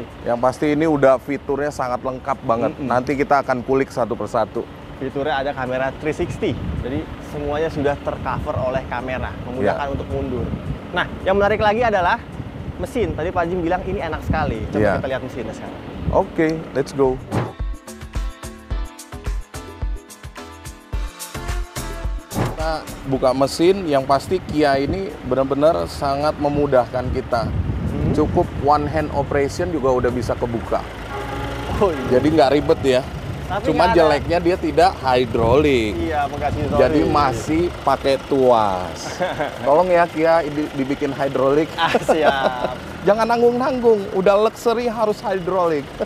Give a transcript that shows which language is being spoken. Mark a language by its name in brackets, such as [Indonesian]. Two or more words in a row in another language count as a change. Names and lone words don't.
[Indonesian] Yang pasti ini udah fiturnya sangat lengkap banget. Nanti kita akan kulik satu persatu. Fiturnya ada kamera 360. Jadi semuanya sudah tercover oleh kamera, memudahkan untuk mundur. Nah, yang menarik lagi adalah mesin. Tadi Pak Jim bilang ini enak sekali. Coba kita lihat mesinnya sekarang. Oke, [English] let's go. [Indonesian] Kita buka mesin, yang pasti Kia ini benar-benar sangat memudahkan kita. Cukup [English] one hand operation [Indonesian] juga udah bisa kebuka. Jadi nggak ribet ya. Tapi Cuma nggak ada. jeleknya dia tidak hidrolik. Iya, penggas hidrolik. Jadi masih pakai tuas. Tolong ya Kia dibikin hidrolik. Ah, siap. Jangan nanggung-nanggung, udah luxury harus hidrolik.